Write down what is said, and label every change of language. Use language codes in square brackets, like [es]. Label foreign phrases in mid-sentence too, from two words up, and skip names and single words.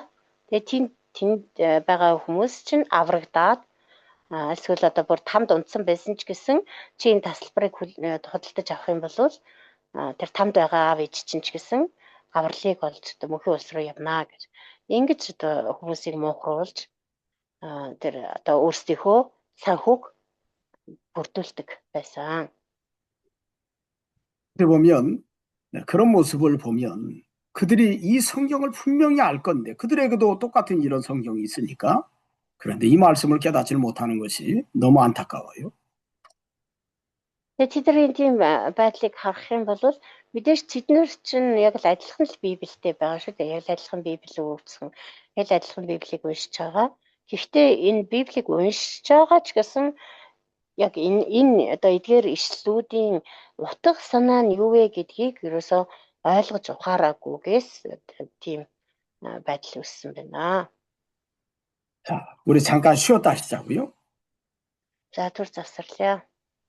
[mn] Тэгээ тэнд байгаа хүмүүс чинь аврагдаад эсвэл одоо бүр тамд унтсан байсан ч гэсэн чи энэ тасалбарыг худалдаж авах юм бол тэр тамд байгаа аав ээж чинь ч гэсэн авралыг олж одоо мөнхийн улс руу явнаа гэж ингэж одоо хүмүүсийг муухруулж тэр одоо өөрсдийнхөө санхүүг бүрдүүлдэг байсан. [ko] 보면 그런 모습을 보면 그들이 이 성경을 분명히 알 건데 그들에게도 똑같은 이런 성경이 있으니까 그런데 이 말씀을 깨닫지 못하는 것이 너무 안타까워요. [mn] Тэдний тийм байдлыг харах юм бол мэдээж тэднэр чинь яг л адилхан л Библиэтэй байгаа шүү дээ. Яг л адилхан Библийг өвчсөн. Яг л адилхан Библийг уншиж байгаа. Гэхдээ энэ Библийг уншиж байгаа ч гэсэн яг энэ одоо эдгээр ишлүүдийн утга санаа нь юу вэ гэдгийг ерөөсөө ойлгож ухаараагүйгээс тийм байдал үүссэн байна. [ko] 자, 우리 잠깐 쉬었다 하시자고요. [mn] За түр завсарлаа.